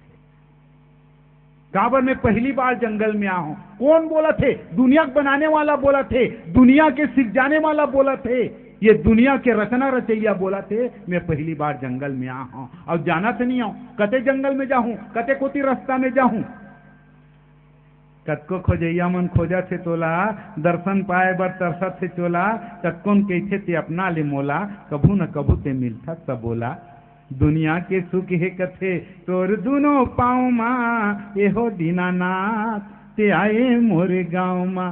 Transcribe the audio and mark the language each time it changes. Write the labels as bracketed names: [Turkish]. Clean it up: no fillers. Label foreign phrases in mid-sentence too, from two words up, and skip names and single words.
[Chhattisgarhi] काबर में पहली बार जंगल में आऊं, कौन बोला थे, दुनिया बनाने वाला बोला थे, दुनिया के सिख जाने वाला बोला थे, ये दुनिया के रचना रचैया बोला थे। मैं पहली बार जंगल में आ हूं और जाना तो नहीं आऊं, कते जंगल में जाऊं, कते कोती रास्ता में जाऊं। कतको खोजैया मन खोजा थे तोला, दर्शन पाए बर तरसत थे चोला। कतकोन कैसे ते अपना ले मोला, कभू न कभू ते मिलता सब बोला। दुनिया के सुख है कथे तोर दोनों पाँव माँ, ये हो दीनानाथ ते आए मोरे गाँव माँ।